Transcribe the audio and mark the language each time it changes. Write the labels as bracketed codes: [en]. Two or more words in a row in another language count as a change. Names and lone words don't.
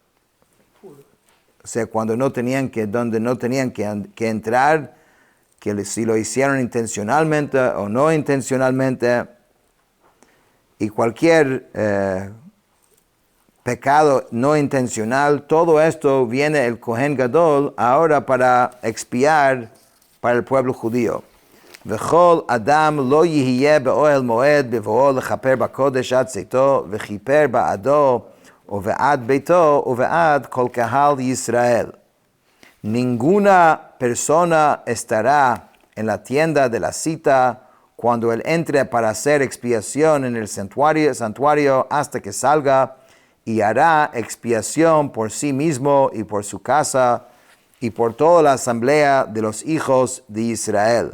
[es] o sea, donde no tenían que entrar, que si lo hicieron intencionalmente o no intencionalmente, y cualquier pecado no intencional, todo esto viene el Kohen Gadol ahora para expiar para el pueblo judío. [he] וכל אדם לא יהיה באהל מועד בבאו לכפר בקדש עד צאתו וכפר בעדו ובעד ביתו ובעד כל קהל ישראל. [es] Ninguna persona estará en la tienda de la cita cuando él entre para hacer expiación en el santuario hasta que salga, y hará expiación por sí mismo y por su casa y por toda la asamblea de los hijos de Israel.